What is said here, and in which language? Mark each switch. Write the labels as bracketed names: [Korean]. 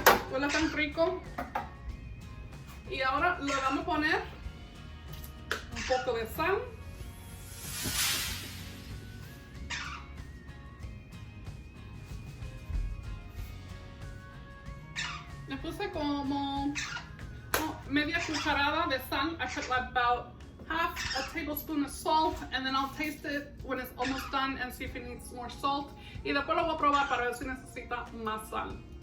[Spanish] Huele tan rico. Y ahora le vamos a poner un poco de sal. Le puse como media cucharada de sal. [English] I put about half a tablespoon of salt, and then I'll taste it when it's almost done and see if it needs more salt. [Spanish] Y después lo voy a probar para ver si necesita más sal.